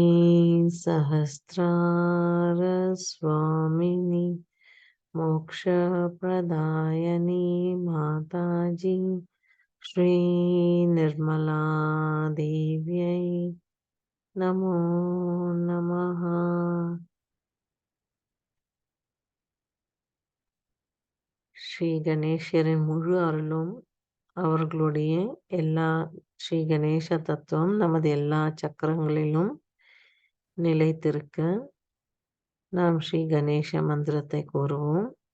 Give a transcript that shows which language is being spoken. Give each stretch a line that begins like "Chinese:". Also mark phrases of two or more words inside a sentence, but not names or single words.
Sanskrit: सहस्रार स्वामिनी मोक्ष प्रदायनी माता जी श्री निर्मला देव्यै नमो नमः।
Tamil: ஸ்ரீ கணேசரின் முழு அருளும் அவர்களுடைய எல்லா ஸ்ரீ கணேச தத்துவம் நமது எல்லா சக்கரங்களிலும் நிலைத்திருக்க நாம் ஸ்ரீ கணேச மந்திரத்தை கூறுவோம்.